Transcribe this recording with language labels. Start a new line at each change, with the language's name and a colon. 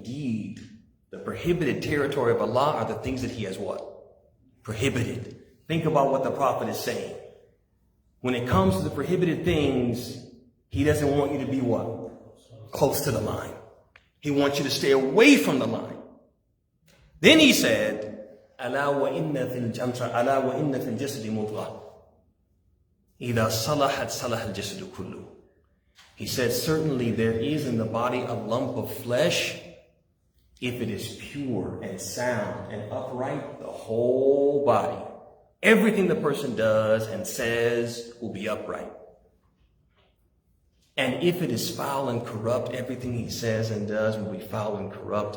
English: Indeed, the prohibited territory of Allah are the things that he has what? Prohibited. Think about what the Prophet is saying. When it comes to the prohibited things, he doesn't want you to be what? Close to the line. He wants you to stay away from the line. Then he said,
Arabic: ألا وإن في الجسد مضغة إذا صلحت صلح الجسد كله.
English: He said, certainly there is in the body a lump of flesh. If it is pure and sound and upright, the whole body, everything the person does and says will be upright. And if it is foul and corrupt, everything he says and does will be foul and corrupt.